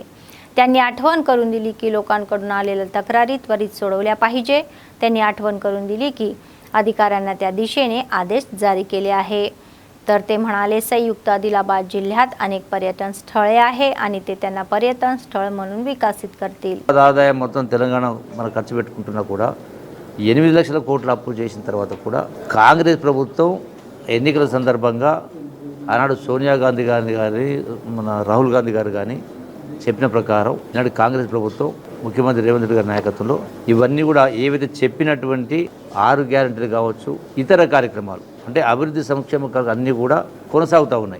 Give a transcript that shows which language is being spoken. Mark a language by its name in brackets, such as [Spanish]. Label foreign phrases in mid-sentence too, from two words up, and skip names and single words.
[Marathi] त्यांनी आठवण करून दिली की लोकांकडून आलेल्या तक्रारी त्वरित सोडवल्या पाहिजे. त्यांनी आठवण करून दिली की अधिकाऱ्यांना त्या दिशेने आदेश जारी केले आहे. तर ते म्हणाले, संयुक्त आदिलाबाद जिल्ह्यात अनेक पर्यटन स्थळे आहे आणि ते त्यांना पर्यटन स्थळ म्हणून विकसित करतील. [Telugu] ఆదాయం మొత్తం తెలంగాణ మన ఖర్చు పెట్టుకుంటున్నా కూడా 8 లక్షల కోట్ల అప్పు చేసిన తర్వాత కూడా కాంగ్రెస్ ప్రభుత్వం ఎన్నికల సందర్భంగా ఆనాడు సోనియా గాంధీ గారి మన రాహుల్ గాంధీ గారు కానీ చెప్పిన ప్రకారం ఈనాడు కాంగ్రెస్ ప్రభుత్వం ముఖ్యమంత్రి రేవంత్ రెడ్డి గారి నాయకత్వంలో ఇవన్నీ కూడా ఏవైతే చెప్పినటువంటి 6 గ్యారెంటీలు కావచ్చు, ఇతర కార్యక్రమాలు అంటే అభివృద్ధి సంక్షేమ అన్నీ కూడా కొనసాగుతూ ఉన్నాయి.